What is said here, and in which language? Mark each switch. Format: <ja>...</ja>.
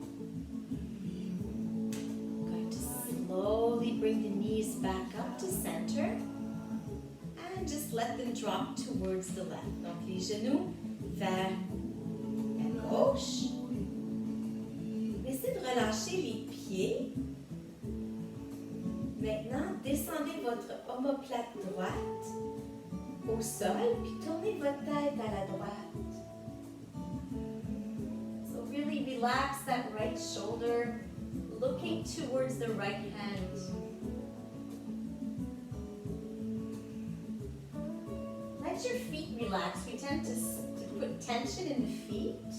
<en>Going to slowly bring the knees back up to center and just let them drop towards the left.</en> <fr>Donc les genoux vers la gauche. Essayez de relâcher les pieds. Maintenant, descendez votre omoplate droite au sol, puis tournez votre tête à la droite.</fr> <en>So really relax that right shoulder, looking towards the right hand. Let your feet relax. We tend to put tension in the feet.</en>